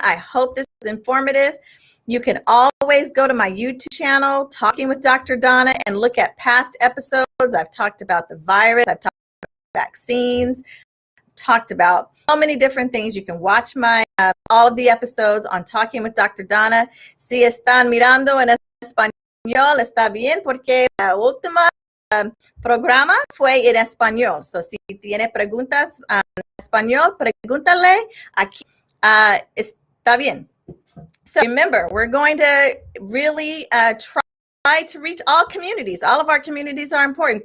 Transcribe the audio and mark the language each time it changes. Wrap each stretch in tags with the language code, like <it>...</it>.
<en>I hope this is informative. You can always go to my YouTube channel, Talking with Dr. Donna, and look at past episodes. I've talked about the virus. I've talked about vaccines. Talked about so many different things. You can watch all of the episodes on Talking with Dr. Donna.</en> <es>Si están mirando en español, está bien, porque la última programa fue en español. So, si tiene preguntas en español, pregúntale aquí. Está bien.</es> <en>So remember, we're going to really try to reach all communities. All of our communities are important.</en>